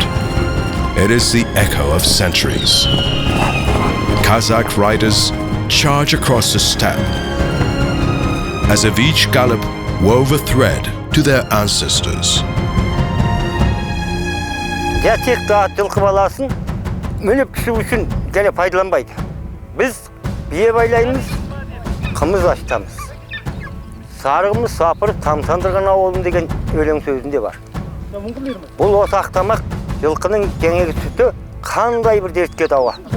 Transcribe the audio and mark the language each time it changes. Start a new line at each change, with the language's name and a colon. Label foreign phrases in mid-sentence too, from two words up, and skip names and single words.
English: It is the echo of centuries. Kazakh riders charge across the steppe, as if each gallop wove a thread to their ancestors.
Kazakh: Gerçekten жылқы баласын мініп пісу үшін және пайдаланбайды. Біз бие байлаймыз, қымыз ашытамыз. Сарығымыз сапыр тамсандырған ауылым деген өлең сөзінде бар. Бұл осы ақтамақ жылқының кеңегі сүті қандай бір дертке дауа.